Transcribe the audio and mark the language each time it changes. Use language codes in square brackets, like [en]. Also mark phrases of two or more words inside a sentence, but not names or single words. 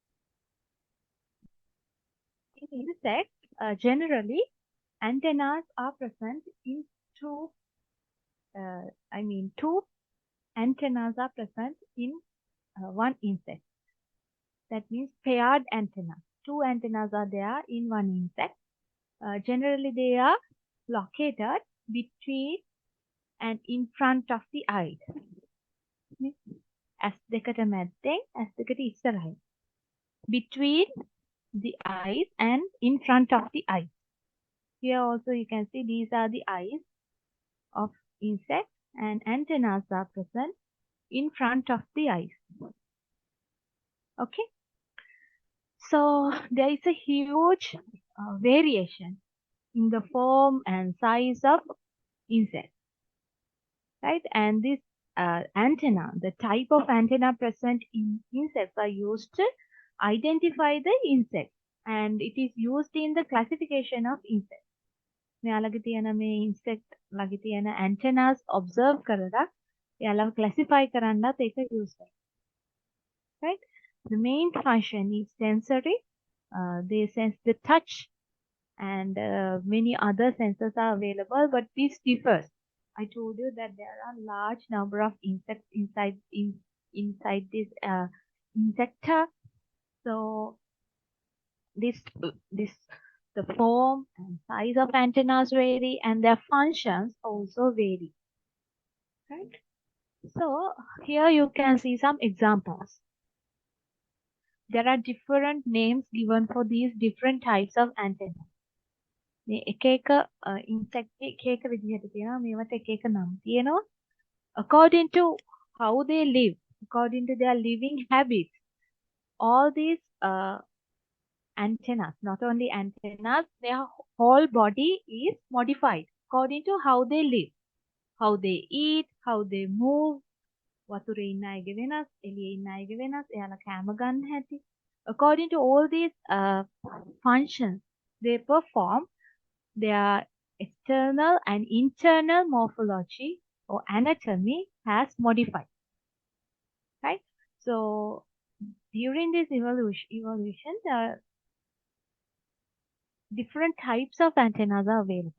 [en] In insects, generally, antennas are present in two antennas are present in one insect. That means paired antenna. Two antennas are there in one insect. Generally, they are located between and in front of the eye. [si] As දෙකට මැද්දෙන් as දෙකට ඉස්සරහින්. [en] Between the eyes and in front of the eyes. Here also you can see these are the eyes of insect, and antennas are present in front of the eyes. Okay. So there is a huge variation in the form and size of insects, right? And this antenna, the type of antenna present in insects are used to identify the insect, and it is used in the classification of insects. [si] මෙයාලගේ තියෙන මේ insect ළඟ තියෙන antennas observe කරලා එයාලව classify කරන්නත් ඒක use කරනවා. [en] Right? The main function is sensory. They sense the touch, and many other sensors are available, but this differs. I told you that there are large number of insects inside this insecta. So the form and size of antennas vary, and their functions also vary. Right? So here you can see some examples. There are different names given for these different types of antennas. [si] මේ එක එක insect එක එක විදිහට තියෙනවා, මේවට එක එක නම් තියෙනවා. [en] According to how they live, according to their living habits, all these antennas, not only antennas, their whole body is modified according to how they live, how they eat, how they move. [si] වතුරේ ඉන්න අයගේ වෙනස්, එළියේ ඉන්න අයගේ වෙනස්, එයාලා කෑම ගන්න හැටි. [en] According to all these functions they perform, their external and internal morphology or anatomy has modified. Right? So during this evolution, different types of antennas are available.